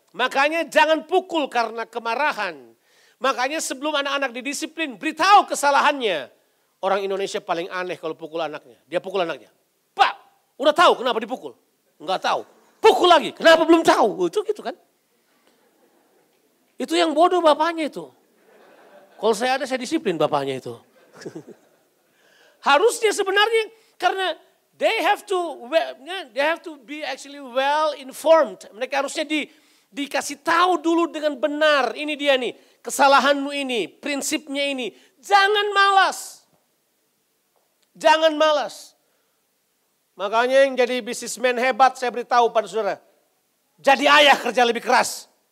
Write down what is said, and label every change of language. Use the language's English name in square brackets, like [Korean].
[Indonesian] Makanya jangan pukul karena kemarahan. Makanya sebelum anak-anak didisiplin, beritahu kesalahannya. Orang Indonesia paling aneh kalau pukul anaknya. Dia pukul anaknya. Pak, udah tahu kenapa dipukul? Enggak tahu. Pukul lagi, kenapa belum tahu? Itu gitu kan. Itu yang bodoh bapaknya itu. Kalau saya ada, saya disiplin bapaknya itu. Harusnya sebenarnya karena [English] they have to be actually well informed. [Indonesian] Mereka harusnya dikasih tahu dulu dengan benar. Ini dia nih, kesalahanmu ini, prinsipnya ini. Jangan malas. Jangan malas. Makanya yang jadi bisnismen hebat saya beritahu pada saudara. Jadi ayah kerja lebih keras.